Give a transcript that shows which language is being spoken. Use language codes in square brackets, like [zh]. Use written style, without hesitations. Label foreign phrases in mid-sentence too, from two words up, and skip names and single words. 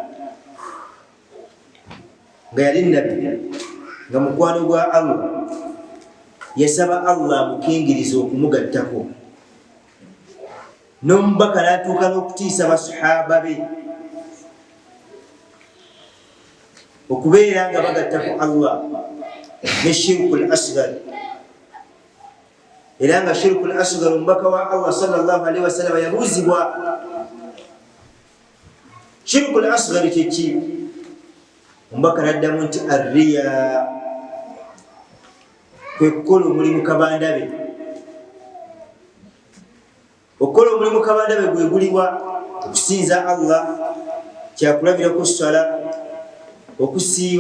[lg] nga yali nabbi nga mukwano gwa Allah, yasaba Allah amukingiriza okumugattako, n'omubaka n'atuuka n'okutiisa basahaba be okubeera nga bagattako Allah ne [ar] الشرك الأصغر. [lg] Era nga [ar] الشرك الأصغر [lg] omubaka wa Allah [ar] صلى الله عليه وسلم [lg] yabuuzibwa [ar] الشرك الأصغر [lg] kyeki, omubaka n'addamu nti arriya, kwe kukola omulimu kabanda be. Okukola omulimu kabanda be gwe guliwa okusinza Allah, kyakulabirako swala, okusiiba.